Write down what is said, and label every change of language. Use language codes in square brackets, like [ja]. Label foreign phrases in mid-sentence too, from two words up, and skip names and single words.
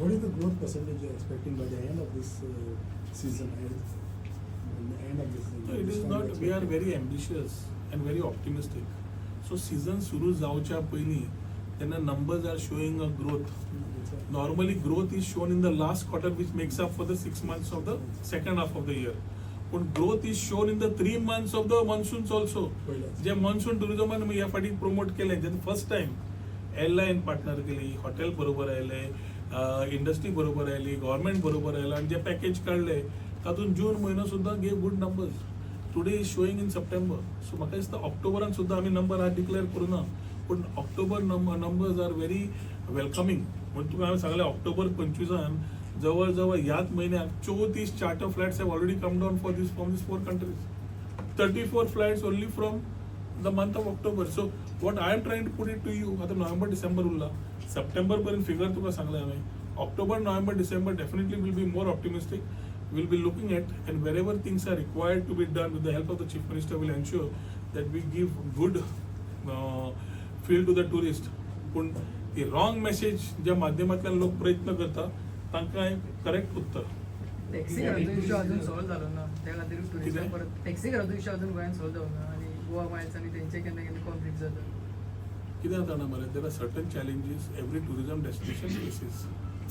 [en] What is the growth percentage you are expecting by the end of this season? End of this season. So it is not. We are very ambitious and very optimistic. So season [kok] सुरू जावच्या पयलीं तेन्ना [en] numbers are showing a growth. Normally growth is shown in the last quarter which makes up for the 6 months of the second half of the year. But growth is shown in the 3 months of the monsoons also. [kok] जे [en] monsoon tourism [kok] ह्या फाटी प्रमोट केलें जे [en] first time airline partner [kok] केली, हॉटेल बरोबर आयले, इंडस्ट्री बरोबर आयली, गव्हर्मेंट बरोबर आयला आणि जे पॅकेज काढले तातूंत जून म्हयनो सुद्दां [en] gave good numbers. today is showing in September. [kok] सो म्हाका दिसता ऑक्टोबरान सुद्दां आमी नंबर आज डिक्लेअर करूना पूण [en] October numbers are very welcoming. [kok] म्हणून तुका हांवें सांगलें ऑक्टोबर 25 जवळ जवळ ह्याच म्हयन्याक [en] 34 charter flights have already come down from these 4 countries. 34 flights only from the month of October. so what I am trying to put it to you. [kok] आता नोव्हेंबर डिसेंबर उरला. सप्टेंबर पर्यंत फिगर तुका सांगलें हांवें. [en] October November December definitely will be more optimistic. We'll be looking at, and wherever things are required to be done with the help of the Chief Minister, will ensure that we give good feel to the tourist. [kok] पण ती [en] wrong message [kok] ज्या माध्यमांतल्यान लोक प्रयत्न करता तांकां करेक्ट उत्तर. टॅक्सी घराचो इश्यू अजून सॉल्व जालो ना. त्या खातीर कितें? टुरिझम परत टॅक्सी घराचो इश्यू अजून गोंयांत सॉल्व जावंक ना आनी गोवा मायल्स आनी तेंचे केन्ना केन्ना कॉन्फ्लिक्ट जाता. कितें जाता ना मरे, [en] there are certain challenges every tourism destination faces.